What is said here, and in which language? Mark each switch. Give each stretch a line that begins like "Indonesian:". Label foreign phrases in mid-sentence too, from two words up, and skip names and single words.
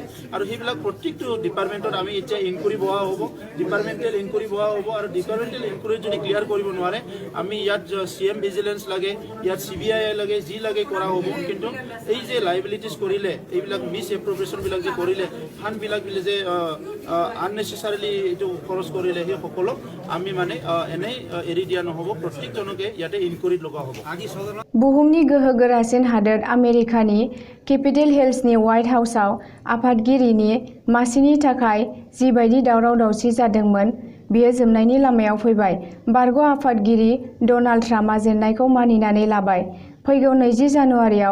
Assamese: আৰু সেইবিলাক প্ৰত্যেকটো ডিপাৰ্টমেণ্টত আমি এতিয়া ইনকুৱাৰী বহা হ'ব
English: departmental inquiry
Assamese: বহা হ'ব আৰু
English: departmental inquiry
Assamese: যদি ক্লিয়াৰ কৰিব নোৱাৰে আমি ইয়াত
English: CM vigilance
Assamese: লাগে ইয়াত CBI লাগে যি লাগে কৰা হ'ব কিন্তু এই যে লাইবিলিটিছ কৰিলে এইবিলাক
English: misappropriation
Assamese: যে কৰিলে ফাণ্ডবিলাক যে আননেচেচাৰিলি এইটো খৰচ কৰিলে সেই সকলক আমি মানে এনেই এৰি দিয়া নহ'ব প্ৰত্যেকজনকে ইয়াতে ইনকুৱাৰীত লগা হ'ব
Bodo: बुहुमनि गोहो गोरासिन हादोर आमेरिकानि केपिटेल हिल्सनि व्हाइट हाउसआव आफादगिरिनि मासिनि थाखाय जिबायदि दावराव दावसि जादोंमोन बेयो जोबनायनि लामायाव फैबाय बारग' आफादगिरि डनाल्ड ट्राम्पआ जेननायखौ मानिनानै लाबाय फैगौ 20 जानुवारियाव